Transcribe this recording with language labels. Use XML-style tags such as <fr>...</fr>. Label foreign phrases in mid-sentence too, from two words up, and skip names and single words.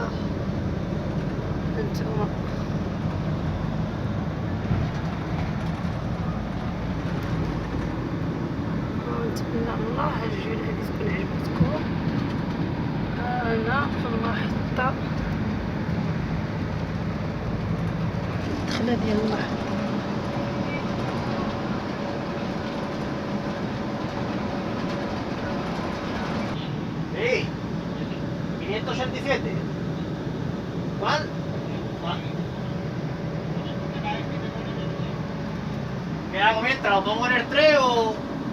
<ar>هانتوما نتمنى الله هاد الجولة هادي تكون عجبتكم. انا في المحطة، الدخلة ديال المحطة.</ar> <es>Sí, 587. ¿Cuál? ¿Qué hago mientras? ¿Lo pongo en el 3 o...?</es>